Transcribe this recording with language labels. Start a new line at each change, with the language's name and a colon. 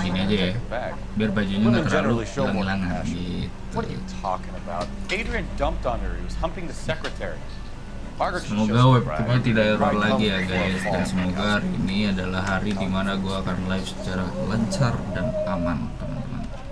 Indonesian: Gini aja ya, biar bajunya nggak terlalu hilang-hilangan gitu.
English: What are you talking about? Adrian dumped on her. He was humping the secretary.
Indonesian: Semoga webcamnya tidak error lagi ya guys, dan semoga hari ini adalah hari dimana gue akan live secara lancar dan aman teman-teman.